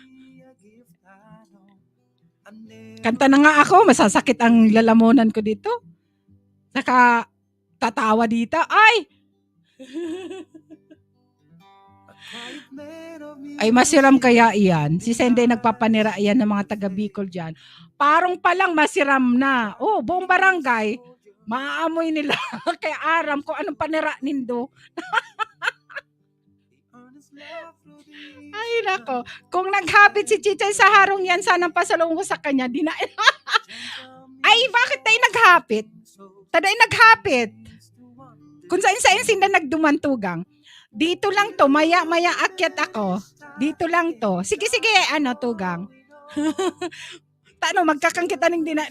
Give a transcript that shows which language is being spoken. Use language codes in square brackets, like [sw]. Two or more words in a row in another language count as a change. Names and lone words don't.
[tl] Kanta na nga ako. Masasakit ang lalamunan ko dito. Saka, tatawa dito. Ay! [bik] Ay, masiram kaya iyan. [tl] Si Sende nagpapanira iyan ng mga taga Bicol dyan. Parang palang masiram na. Oh, buong barangay. Maaamoy nila. [bik] Kaya aram ko anong panira nindo. [tl] Ay, nako. [bik] Kung naghabit si Chichay sa harong yan, sanang pasalong ko sa kanya. Di na. [tl] Ay, bakit tayo naghapit? Taday naghapit. [bik] Kung saan sinda nagdumantugang. [tl] Dito lang to, maya akyat ako. Dito lang to. Sige, ano, tugang. Tano, magkakangkita ng dinala.